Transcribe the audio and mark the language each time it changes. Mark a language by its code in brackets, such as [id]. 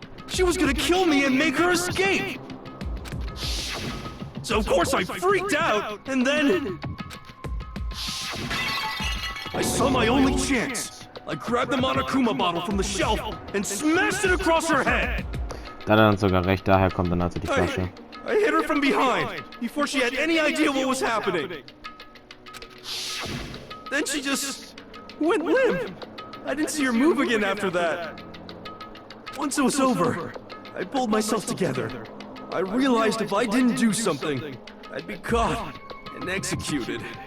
[en] She was gonna kill me and make her escape! So of course I freaked out, and then... I saw my only chance. I grabbed the Monokuma bottle from the shelf and smashed it across her head! [de] Da hat er dann sogar recht, daher kommt dann also die Flasche. [en] I hit her from behind, before she had any idea what was happening. Then she just went limp. I didn't see her move again after that. Once it was over, I pulled myself together. I realized if I didn't do something, I'd be caught and executed.